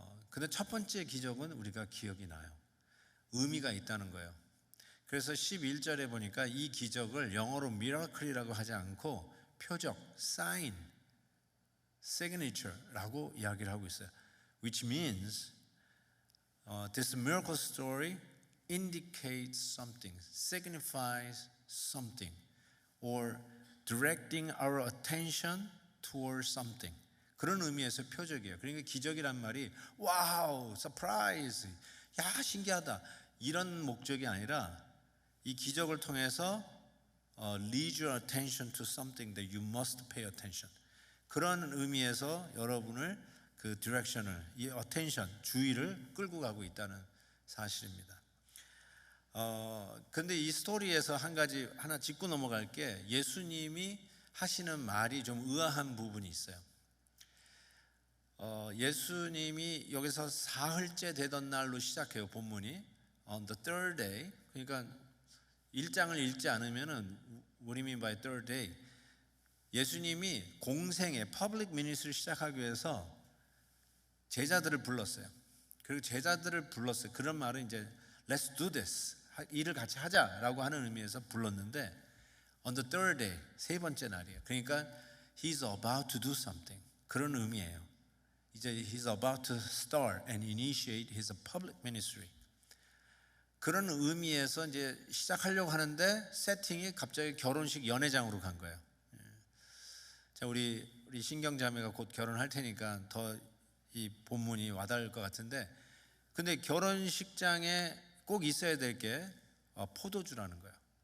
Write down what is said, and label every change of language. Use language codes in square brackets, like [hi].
[ko] 근데 첫 번째 기적은 우리가 기억이 나요. 의미가 있다는 거예요. 그래서 11절에 보니까 이 기적을 영어로 miracle이라고 하지 않고 표적, sign, signature라고 이야기를 하고 있어요. [en] Which means this miracle story indicates something, signifies something, or directing our attention towards something. [ko] 그런 의미에서 표적이에요. 그러니까 기적이란 말이 와우, surprise, 야 신기하다 이런 목적이 아니라, 이 기적을 통해서 [en] lead your attention to something that you must pay attention. [ko] 그런 의미에서 여러분을 그 디렉션을, 이 attention, 주의를 끌고 가고 있다는 사실입니다. 근데 이 스토리에서 한 가지 하나 짚고 넘어갈 게, 예수님이 하시는 말이 좀 의아한 부분이 있어요. 예수님이 여기서 사흘째 되던 날로 시작해요. [en] 본문이 on the third day. [ko] 그러니까 1장을 읽지 않으면은 [en] what do you mean by third day? [ko] 예수님이 공생의 public ministry를 시작하기 위해서 제자들을 불렀어요. 그리고 제자들을 불렀어요. 그런 말은 이제 [en] let's do this, [ko] 일을 같이 하자라고 하는 의미에서 불렀는데, [en] on the third day, [ko] 세 번째 날이에요. [en] 그러니까 he's about to do something, [ko] 그런 의미예요. [en] 이제 he's about to start and initiate his public ministry. [ko] 그런 의미에서 이제 시작하려고 하는데 세팅이 갑자기 결혼식 연회장으로 간 거예요. 자, 우리 신경 자매가 곧 결혼할 테니까 더 이 본문이 와닿을 것 같은데, 근데 결혼식장에 꼭 있어야 될 게 포도주라는 거예요.